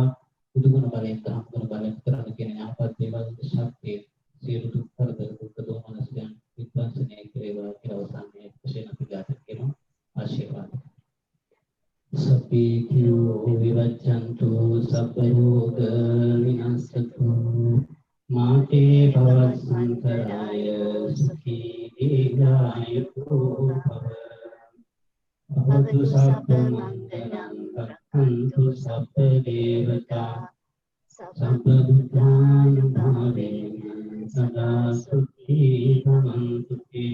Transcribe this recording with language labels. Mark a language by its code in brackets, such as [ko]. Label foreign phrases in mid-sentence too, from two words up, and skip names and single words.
[si] බුදුගුණ බලයෙන් ධම්ම ගුණ බලයෙන් කරන කියන ඥාපත් දේවල් ශක්තිය සියලු දුක් කරදර දුක් දෝමනස්යන් විපස්සනය කෙරේවා කියලා අවසානයේ වශයෙන් අපි ගාථා කරනවා. ආශිර්වාද. [pi] සප්පීතියෝ විවච්ඡන්තු සබ්බ රෝග විනාශතු මාතේ භවසංකරාය සුඛී දීර්ඝායුකෝ භව. භවතු සබ්බ මංගලං රක්ඛන්තු සබ්බ දේවතා සබ්බ බුද්ධානුභාවේන සදා සුඛී භවන්තු තේ.